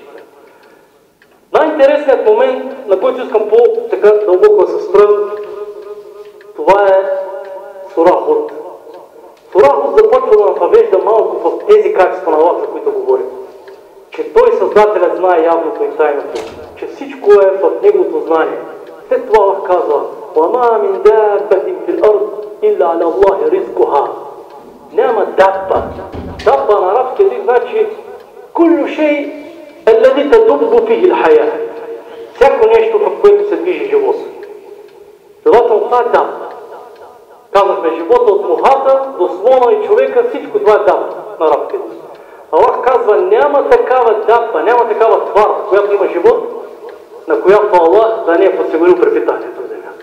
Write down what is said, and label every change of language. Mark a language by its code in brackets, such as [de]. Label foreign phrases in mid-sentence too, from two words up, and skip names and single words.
[bg] Най-интересният момент, на който искам по-така дълбоко да се спра, това е Сура Худ. Сура Худ започва да навежда малко в тези качества на Аллах, за които говорим. Че той, Създателят, знае явното и тайното, че всичко е в неговото знание. След това Аллах казва: [ar] وَمَا مِنْ دَابَّةٍ فِي الْأَرْضِ إِلَّا عَلَى اللَّهِ رِزْقُهَا. [bg] Няма дабба. Дабба на арабски език значи [ar] كُلُّ شَيْءٍ الَّذِي تَدُبُّ فِيهِ الْحَيَاةِ. [bg] Всяко нещо, в което се движи живот. Следователно това е дабба. Казахме живота от мухата до слона и човека, всичко това е дабба на арабски език. Аллах казва: няма такава дабба, няма такава твар, която има живот, на която Аллах да не е подсигурил препитанието в земята.